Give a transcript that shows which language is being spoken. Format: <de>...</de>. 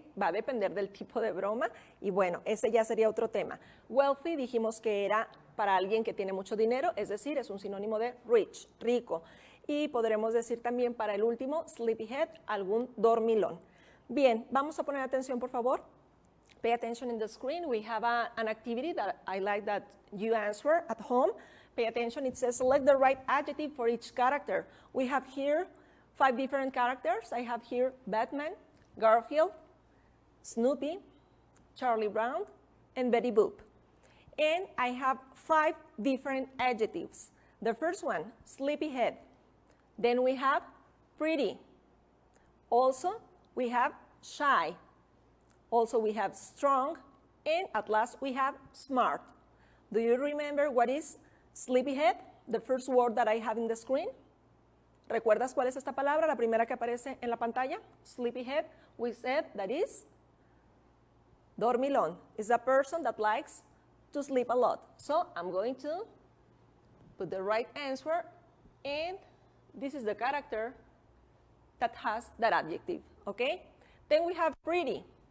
<es>Va a depender del tipo de broma y bueno, ese ya sería otro tema. Wealthy dijimos que era para alguien que tiene mucho dinero, es decir, es un sinónimo de rich, rico. Y podremos decir también para el último, sleepyhead, algún dormilón. Bien, vamos a poner atención, por favor.</es> <en>Pay attention in the screen. We have an activity that I like that you answer at home. Pay attention. It says select the right adjective for each character. We have here 5 different characters. I have here Batman, Garfield, Snoopy, Charlie Brown, and Betty Boop. And I have 5 different adjectives. The first one, sleepyhead. Then we have pretty. Also, we have shy. Also, we have strong. And at last, we have smart. Do you remember what is sleepyhead? The first word that I have in the screen.</en> <es>¿Recuerdas cuál es esta palabra? La primera que aparece en la pantalla.</es> <en>Sleepyhead. We said that is dormilón. It's a person that likes to sleep a lot. So I'm going to put the right answer, and this is the character that has that adjective, okay? Then we have pretty.</en>